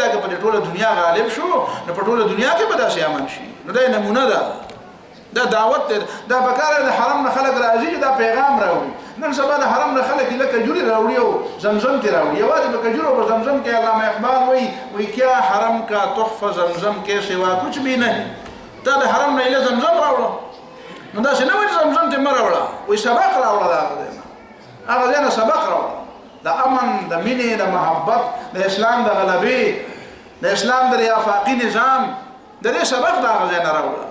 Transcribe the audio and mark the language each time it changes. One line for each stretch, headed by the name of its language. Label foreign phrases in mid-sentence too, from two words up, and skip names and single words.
Pashto: دا که په دې ټوله دنیا غالب شو نو په ټوله دنیا کې به داسې امن شي. نو دا نمونه ده، دا دعوت دی. دا پکار د حرم نه خلک راځي چې دا پیغام راوړي. نن سبا د حرم نه خلک لکه کجوري راوړي او زمزم کې راوړي. یوازې په کجورو او زمزم کې علامه اقبال وایي
Urdu: کیا حرم کا تحفه زمزم کے سوا کچھ بھی نہیں.
Pashto: تا د حرم نه ایله زمزم راوړه، نو داسې نه وایي زمزم ته مه راوړه، وایي سبق راوړه. د هغه ځای نه سبق راوړه، د امن، د مینې، د محبت، د اسلام د غلبې، د اسلام د ریافاقي نظام، د دې سبق د هغه ځای نه راوړه.